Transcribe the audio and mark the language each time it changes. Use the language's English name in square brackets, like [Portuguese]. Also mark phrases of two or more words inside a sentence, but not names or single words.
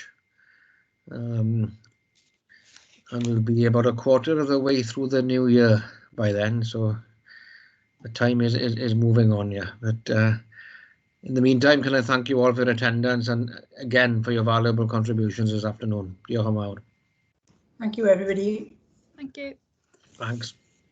[English] And we'll be about a quarter of the way through the new year by then. So the time is moving on, yeah. But in the meantime, can I thank you all for your attendance and again for your valuable contributions this afternoon. [Welsh] Diolch yn fawr. [English] Thank you, everybody. Thank you. Thanks.